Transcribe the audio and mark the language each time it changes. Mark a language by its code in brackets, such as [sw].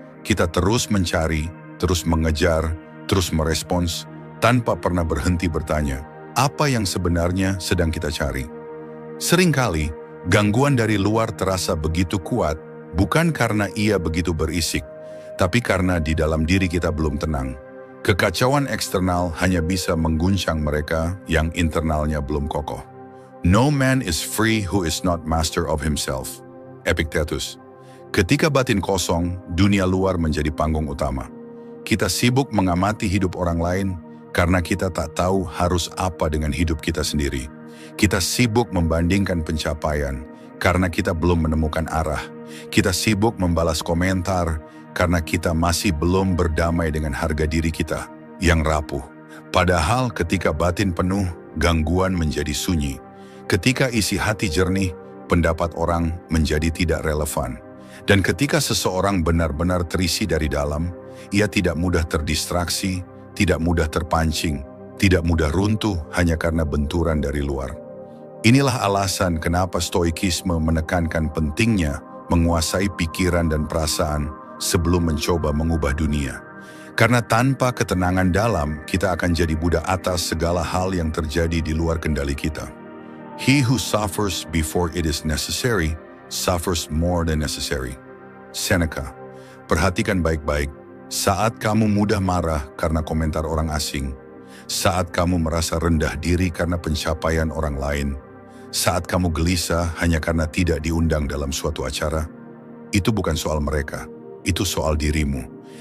[id] Kita terus mencari, terus mengejar, terus merespons, tanpa pernah berhenti bertanya, apa yang sebenarnya sedang kita cari? Seringkali, gangguan dari luar terasa begitu kuat, bukan karena ia begitu berisik, tapi karena di dalam diri kita belum tenang. Kekacauan eksternal hanya bisa mengguncang mereka yang internalnya belum kokoh. [en] No man is free who is not master of himself. [id] Epictetus. Ketika batin kosong, dunia luar menjadi panggung utama. Kita sibuk mengamati hidup orang lain karena kita tak tahu harus apa dengan hidup kita sendiri. Kita sibuk membandingkan pencapaian karena kita belum menemukan arah. Kita sibuk membalas komentar karena kita masih belum berdamai dengan harga diri kita yang rapuh. Padahal ketika batin penuh, gangguan menjadi sunyi. Ketika isi hati jernih, pendapat orang menjadi tidak relevan. Dan ketika seseorang benar-benar terisi dari dalam, ia tidak mudah terdistraksi, tidak mudah terpancing, tidak mudah runtuh hanya karena benturan dari luar. Inilah alasan kenapa stoikisme menekankan pentingnya menguasai pikiran dan perasaan sebelum mencoba mengubah dunia. Karena tanpa ketenangan dalam, kita akan jadi budak atas segala hal yang terjadi di luar kendali kita. [en] He who suffers before it is necessary, suffers more than necessary. [id] Seneca. Perhatikan baik-baik, saat kamu mudah marah karena komentar orang asing, saat kamu merasa rendah diri karena pencapaian orang lain, saat kamu gelisah hanya karena tidak diundang dalam suatu acara, itu bukan soal mereka, itu soal dirimu.